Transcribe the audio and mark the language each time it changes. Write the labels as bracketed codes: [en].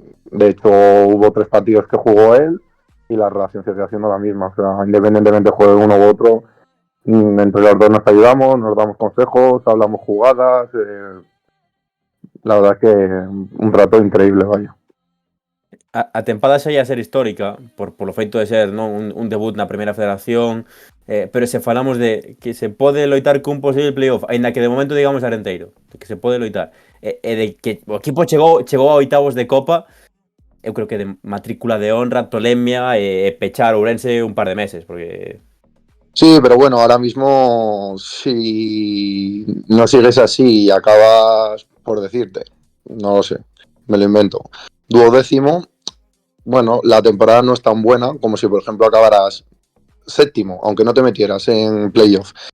[es] De hecho hubo 3 partidos que jugó él y la relación sigue siendo la misma, o sea, independientemente juegue uno u otro, entre los dos nos ayudamos, nos damos consejos, hablamos jugadas, la verdad es que un rato increíble, vaya. [gl] A tempada xa ia ser histórica por lo feito de ser, non, un debut na primeira federación, pero se falamos de que se pode loitar cun posible playoff, aínda que de momento digamos Arenteiro, que se pode loitar, e de que o equipo chegou a oitavos de Copa, eu creo que de matrícula de honra, tolemia e pechar Ourense un par de meses, porque... [es] Sí, pero bueno, ahora mismo si no sigues así y acabas, por decirte, no lo sé, me lo invento, 12º, bueno, la temporada no es tan buena como si, por ejemplo, acabaras 7º, aunque no te metieras en playoff.